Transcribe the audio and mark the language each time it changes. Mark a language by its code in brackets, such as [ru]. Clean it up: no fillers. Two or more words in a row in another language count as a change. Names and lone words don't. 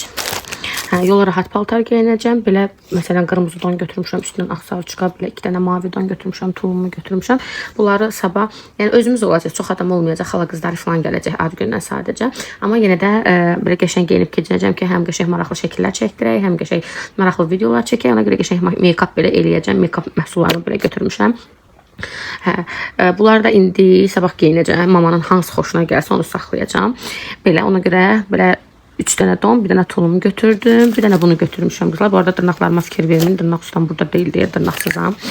[az] Yola rahat paltar geyinəcəm. Belə, məsələn, qırmızı don götürmüşəm. Üstündən ağsarçıqa, belə 2 dənə mavi don götürmüşəm. Tulumu götürmüşəm. Bunları sabah, yəni özümüz olacaq. Çox adam olmayacaq. Xala qızları falan gələcək ad gündən sadəcə. Amma yenə də belə qəşəng geyinib keçəcəm ki, həm qəşəng maraqlı şəkillər çəkdirək, həm qəşəng maraqlı videolar çəkək. Ona görə qəşəng make-up belə eləyəcəm. Make-up məhsullarını belə götürmüşəm. Bunları da indi sabah geyinəcəm. Mamanın hansı xoşuna gəlsə onu saxlayacağam. Belə, ona görə belə 3 dənə don, bir dənə tulumu götürdüm. Bir dənə bunu götürmüşəm qızlar. Bu arada dırnaqlarıma fikir verməyin. Dırnaq ustam burada deyil deyə dırnaqsızam.